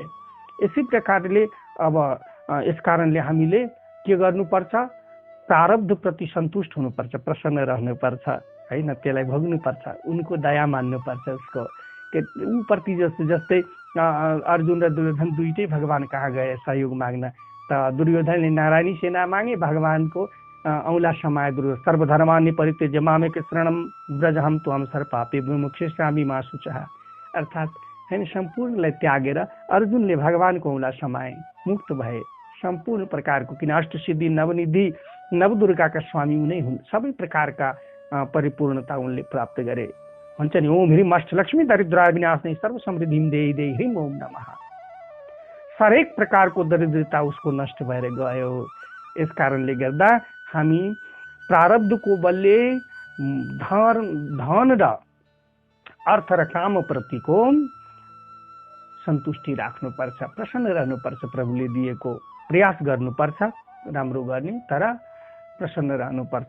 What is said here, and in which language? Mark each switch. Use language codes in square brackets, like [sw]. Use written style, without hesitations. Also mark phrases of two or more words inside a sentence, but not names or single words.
[ne] यसै प्रकारले अब यस कारणले हामीले के गर्नुपर्छ, प्रारब्ध प्रति सन्तुष्ट हुनुपर्छ, प्रसन्न रहनुपर्छ हैन, त्यसलाई भोग्नुपर्छ, उनको दया मान्नुपर्छ। उसको ऊ प्रति जस्तै अर्जुन र दुर्योधन दुईटै भगवान कहाँ गए सहयोग माग्न, त दुर्योधनले नारायणी सेना मागे, भगवानको औला समाए दुर्योधन। [sa] सर्वधर्मान्य परित्यज्य मामेक शरणं व्रजहं त्वं सर्वपापे विमुक्ष्यसि मा शुचः। [ne] अर्थात् हैन सम्पूर्णलाई त्यागेर अर्जुनले भगवानको औला समाए, मुक्त भए। सम्पूर्ण प्रकारको, किन अष्टसिद्धि नवनिधि नवदुर्गाका स्वामी उनै हुन्, सबै प्रकारका परिपूर्णता उनले प्राप्त गरे। भन्छ नि [sa] ओम ह्रीम अष्टलक्ष्मी दरिद्राय विनाशने सर्व समृद्धिम देहि देहि ह्रीम ओम नमः। [ne] हरेक प्रकारको दरिद्रता उसको नष्ट भएर गयो। यस कारणले गर्दा हामी प्रारब्धको बलले धन र अर्थ र काम प्रतिको सन्तुष्टि राख्नुपर्छ, प्रसन्न रहनुपर्छ, प्रभुले दिएको प्रयास गर्नुपर्छ राम्रो गर्ने, तर प्रसन्न रहनुपर्छ।